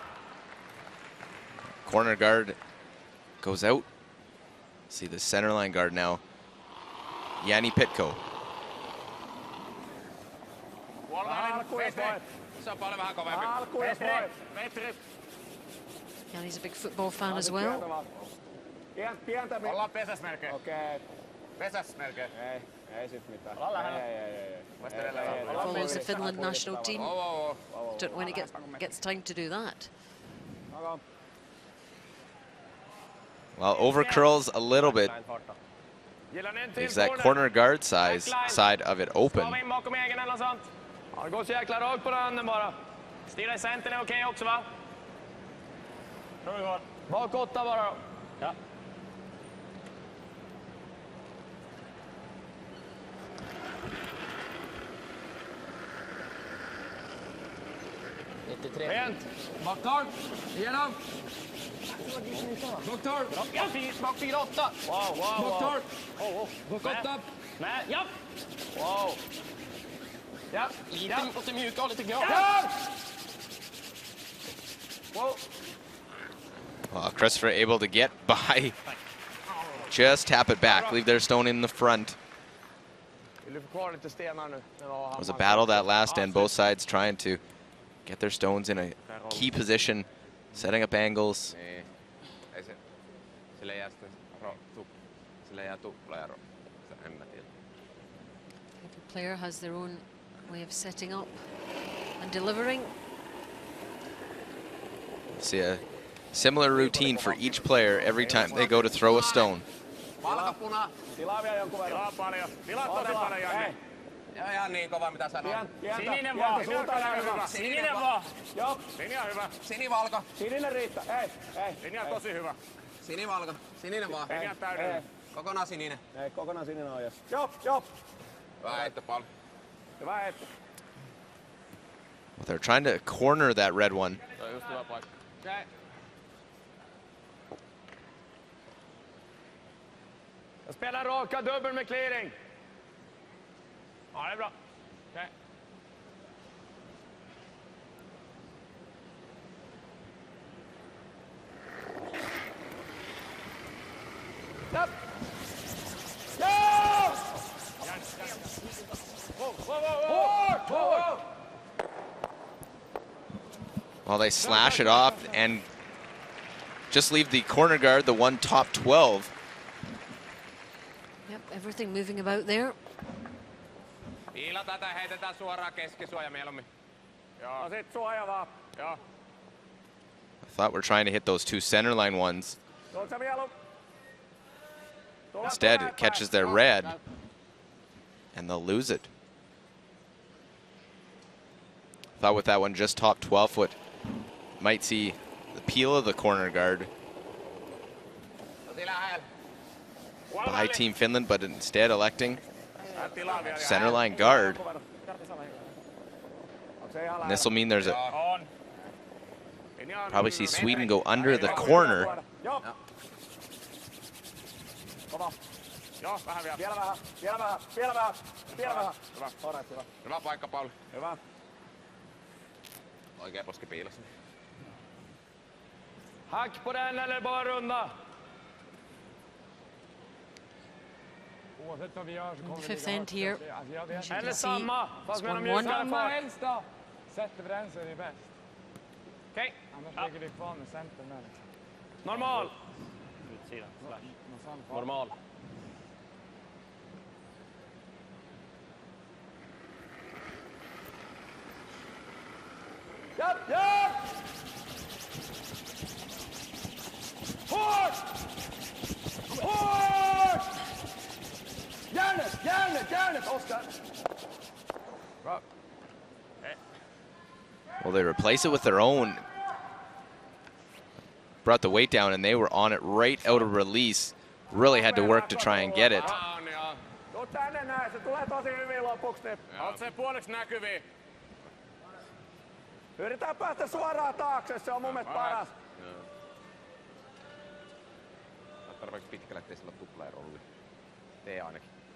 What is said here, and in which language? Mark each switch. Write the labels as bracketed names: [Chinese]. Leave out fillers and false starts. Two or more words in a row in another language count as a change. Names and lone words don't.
[English] Corner guard goes out. See the center line guard now. Jani Pitko. Jani's a big football fan as well. [Finnish] Ollaan pesäs melkein. Okei. Pesäs melkein. Ei sit mitään. Ollaan lähellä. [English] Follows the Finland national team. Don't know when he gets time to do that. Well, overcurls a little bit. Leaves that corner guard side of it open. [Swedish] Han går så jäkla rakt på den bara. Styra i centern är okej också, va? Bak 8 bara då. Ja. Rent. Bak 12. Igenom. Bak 12. Bak 4-8. Wow. Bak 12. Bak 8. Med. Ja. Wow. Ja. Lite mjuka och lite glad. Wow. [English] Well, Christopher able to get by. Just tap it back. Leave their stone in the front. It was a battle that last end. Both sides trying to get their stones in a key position, setting up angles. Every player has their own way of setting up and delivering. See a similar routine for each player every time they go to throw a stone. [Finnish] Ihan niin kova mitä sanoo. Sininen vaan. Sininen vaan. Joo. Sininen on hyvä. Sinivalko. Sininen riittää. Ei. Sininen on tosi hyvä. Sinivalko. Sininen vaan. Sininen täydellinen. Kokonaan sininen. Ei, kokonaan sininen on jos. Joo. Hyvä heitto, Paul. Hyvä heitto. [English] Well, they're trying to corner that red one. Okay. [Swedish] Jag spelar raka dubbel med clearing. Ja, det är bra. Okay. Stopp! Ja! Whoa! [English] Well, they slash it off and just leave the corner guard, the one top 12. Yep, everything moving about there. [Finnish] Piilataan tai heitetään suoraan keskisuoja mieluummin. Joo. No sit suoja vaan. Joo. [English] I thought we're trying to hit those two center line ones. Instead, it catches their red, and they'll lose it. Thought with that one just top 12 foot, might see the peel of the corner guard by Team Finland, but instead electing center line guard. And this will mean there's a probably see Sweden go under the corner. [Finnish] Hyvä paikka, Pauli. Hyvä. Oikea poski piilossa. [Swedish] Hack på den eller bara runda. Oavsett vad vi gör så kommer vi [English] Fifth end here. As you [Swedish] Eller [English] can see, [Swedish] samma, fast [English] it's [Swedish] med en [English] 1-1. [Swedish] mjukare helst då. Sätter vi den så är det bäst. Okej. Annars ligger vi kvar med centern där. Normal. Utsida, slash. Normal. Japp, japp! Hårt! Hårt! Järnet, järnet, järnet, Oskar! Bra. [English] Well, they replace it with their own. Brought the weight down, and they were on it right out of release. Really had to work to try and get it. [Finnish] Tuu tänne näin, se tulee tosi hyvin lopuksi. Oot se puoliksi näkyviin. Yritetään päästä suoraan taakse, se on mun mielestä paras. Tarpeeksi pitkälle, ettei sillä ole tuplaerolli. Tee ainakin.